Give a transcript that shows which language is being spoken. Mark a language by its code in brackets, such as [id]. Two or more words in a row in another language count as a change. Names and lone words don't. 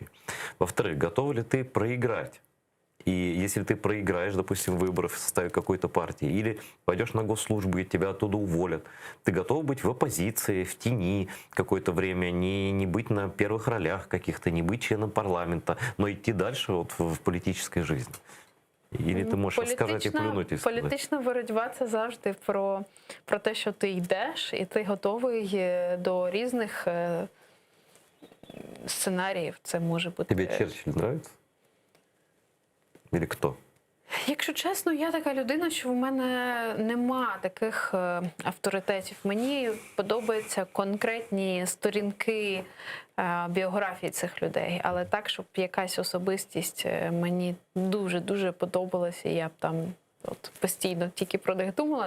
[ru] Во-вторых, готова ли ты проиграть? И если ты проиграешь, допустим, выборы в составе какой-то партии, или пойдешь на госслужбу и тебя оттуда уволят, ты готов быть в оппозиции, в тени какое-то время, не быть на первых ролях каких-то, не быть членом парламента, но идти дальше вот в политической жизни? [uk] Или ти можеш сказати і плюнути? Політична боротьба – це завжди про те, що ти йдеш, і ти готовий до різних сценаріїв. Це може бути... [ru] Тебе Черчилль нравится? Или кто? [uk] Якщо чесно, я така людина, що в мене нема таких авторитетів. Мені подобаються конкретні сторінки біографії цих людей, але так, щоб якась особистість мені дуже-дуже подобалася, я б там от постійно тільки про них думала.